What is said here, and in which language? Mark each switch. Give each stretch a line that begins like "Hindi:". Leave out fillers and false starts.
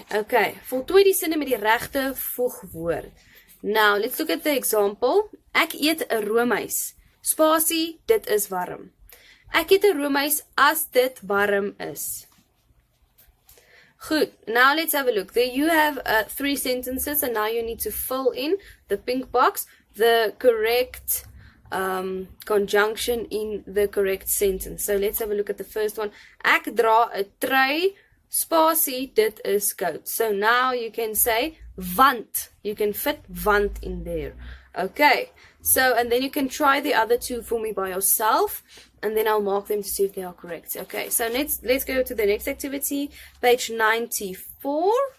Afrikaans: Okay, voltooi die sinne met die regte voegwoord.
English: Now, let's look at the example.
Afrikaans: Ek eet 'n roomys. Spasie, dit is warm. Ek eet 'n roomys as dit warm is.
English: Good. Now let's have a look. There you have 3 sentences, and now you need to fill in the pink box, the correct conjunction in the correct sentence. So let's have a look at the first one.
Afrikaans: Ek dra 'n trui, spasie, dit is koud.
English: So now you can say want. You can fit want in there. Okay. So, and then you can try the other 2 for me by yourself, and then I'll mark them to see if they are correct. Okay. So let's go to the next activity, page 94.